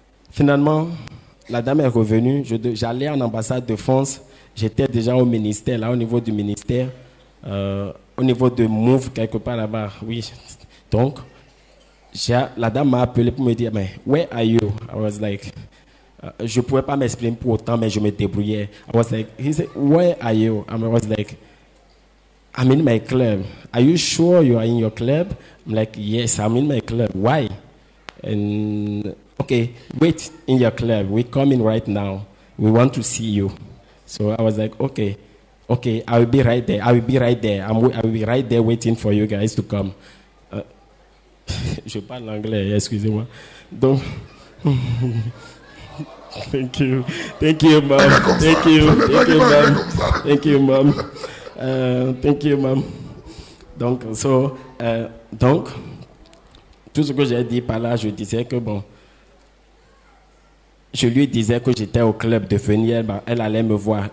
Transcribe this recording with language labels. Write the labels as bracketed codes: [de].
[fr] Finalement, la dame est revenue. J'allais en ambassade de France. J'étais déjà au ministère, là, au niveau du ministère. Au niveau de Move, quelque part là-bas. Oui. Donc, la dame m'a appelé pour me dire, mais [en] where are you? I was like, [fr] je ne pouvais pas m'exprimer pour autant, mais je me débrouillais. [en] I was like, he said, where are you? I was like, I'm in my club. Are you sure you are in your club? I'm like, yes, I'm in my club. Why? And okay, wait in your club. We're coming right now. We want to see you. So I was like, okay, I will be right there. I will be right there waiting for you guys to come. [fr] Je parle anglais, excusez-moi. Donc, [en] thank you, mom. Thank you, mom. Thank you, mom. [fr] Donc, tout ce que j'ai dit par là, je disais que bon, je lui disais que j'étais au club de venir, elle allait me voir.